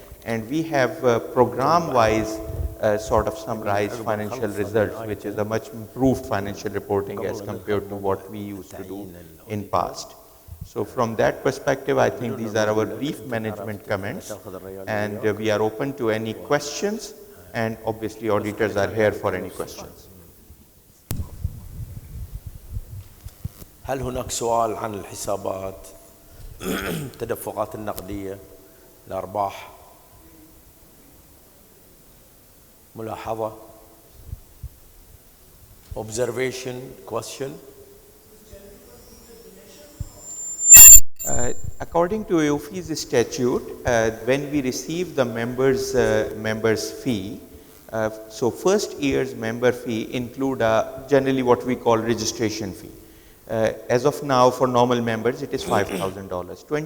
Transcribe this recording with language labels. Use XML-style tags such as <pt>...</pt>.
<en>And we have program-wise sort of summarized financial results, which is a much improved financial reporting as compared to what we used to do in past. So from that perspective, I think these are our brief management comments, and we are open to any questions. And obviously auditors are here for any questions.</en> <ar>هل هناك سؤال عن الحسابات التدفقات النقدية الأرباح ملاحظة</ar> <en>observation question? According to AAOIFI's statute, when we receive the members fee, so first year's member fee include generally what we call registration fee. As of now, for normal members, it is $5,000.</en>